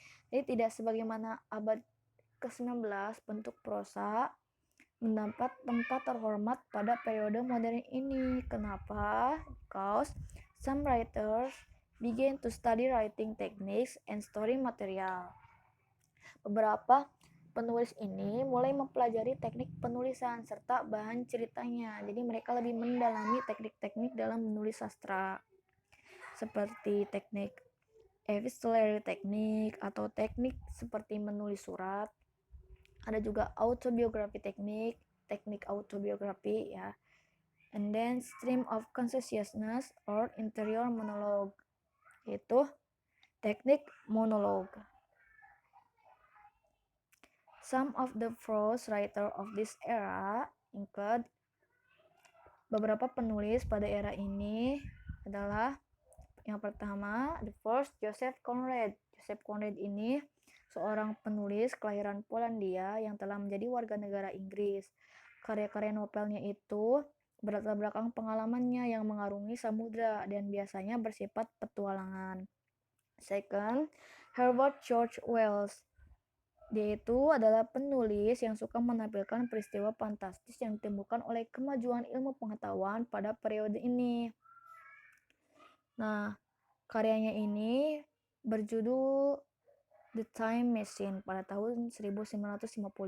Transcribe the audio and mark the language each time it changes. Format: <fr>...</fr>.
<id>Jadi tidak sebagaimana abad ke-19, bentuk prosa mendapat tempat terhormat pada periode modern ini. Kenapa?</id> <en>Because some writers began to study writing techniques and story material.</en> <id>Beberapa penulis ini mulai mempelajari teknik penulisan serta bahan ceritanya. Jadi mereka lebih mendalami teknik-teknik dalam menulis sastra. Seperti teknik epistolary technique atau teknik seperti menulis surat. Ada juga autobiography teknik autobiografi ya.</id> <en>And then stream of consciousness or interior monologue,</en> <id>yaitu teknik monolog.</id> <en>Some of the prose writer of this era include</en> <id>beberapa penulis pada era ini adalah Yang pertama,</id> <en>the first,</en> <id>Joseph Conrad. Joseph Conrad ini seorang penulis kelahiran Polandia yang telah menjadi warga negara Inggris. Karya-karya novelnya itu berlatar belakang pengalamannya yang mengarungi samudra dan biasanya bersifat petualangan.</id> <en>Second, Herbert George Wells.</en> <id>Dia itu adalah penulis yang suka menampilkan peristiwa fantastis yang ditemukan oleh kemajuan ilmu pengetahuan pada periode ini. Nah, karyanya ini berjudul The Time Machine pada tahun 1955.</id>